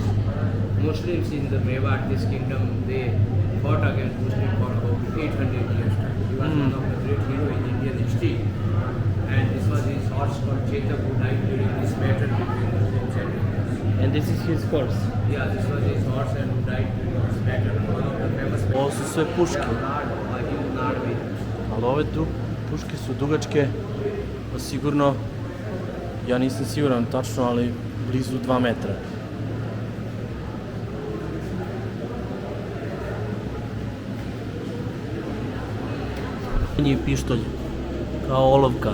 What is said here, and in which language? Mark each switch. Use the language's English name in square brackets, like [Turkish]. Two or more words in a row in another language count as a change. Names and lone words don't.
[English] Muslims in the Mewat, this kingdom, they fought against Muslims for about 800 years. He was one of the great heroes in Indian history. And this was his horse called Chetak who died during this battle between Muslims and Hindus. And this is his course. Yeah, this was his horse and who died during this battle. One of the famous [Serbian] Ovo su sve puške, ali ove puške su dugačke, pa sigurno, ja nisam siguran tačno, ali blizu 2 metra. Je pištolj, kao olovka.